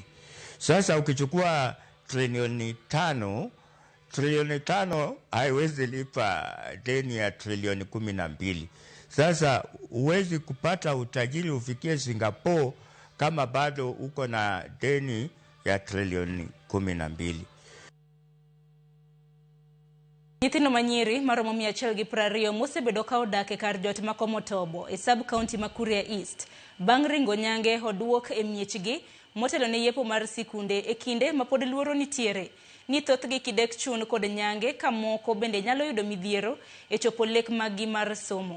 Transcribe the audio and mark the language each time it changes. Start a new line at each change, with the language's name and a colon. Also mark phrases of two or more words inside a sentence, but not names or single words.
Swahili: Sasa ukichukua trilioni 5 haiwezi lipa deni ya trilioni 12. Sasa huwezi kupata utajiri ufikie Singapore kama bado uko na deni ya trilioni 12.
Luo (Kenya and Tanzania): Nyithindo manyiri maromo 120 mosebedo ka odak e kar jot ma Komotobo e sub county ma Kuria East bang' ringo nyange oduok e miechgi motelo ne yepo mar sikunde e kinde ma pod luoro nitiere ni thothgi kidek chun kod nyange ka moko bende nyalo yudo midhiero e chopo lek maggi mar somo.